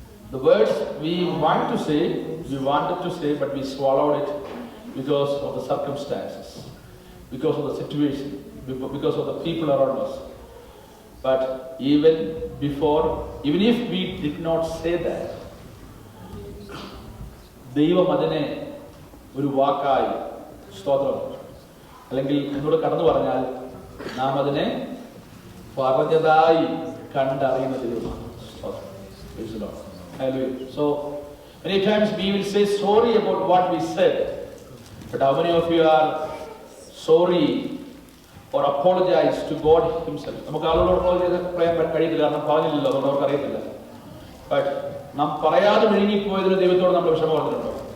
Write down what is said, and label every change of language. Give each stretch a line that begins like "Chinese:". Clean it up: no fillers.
English: The words we wanted to say, but we swallowed it because of the circumstances, because of the situation, because of the people around us. But even if we did not say that,
Malayalam: ദൈവം അതിനെ ഒരു വാക്കായി സ്തോത്രം അല്ലെങ്കിൽ എന്നോട് കടന്നു പറഞ്ഞാൽ നാം അതിനെ പറഞ്ഞതായി കണ്ടറിയുന്ന ദൈവമാണ്.
English: So many times we will say sorry about what we said, but how many of you are sorry or apologize to God himself?
Malayalam: നമുക്ക് ആളുകളോട് പറയാൻ കഴിയില്ല, കാരണം പറഞ്ഞില്ലല്ലോ, അതുകൊണ്ട് അവർക്ക് അറിയത്തില്ല. ബട്ട് നാം പറയാതെ വിഴുങ്ങിപ്പോയതിന് ദൈവത്തോട് നമ്മൾ വിഷമം പറഞ്ഞിട്ടുണ്ടോ?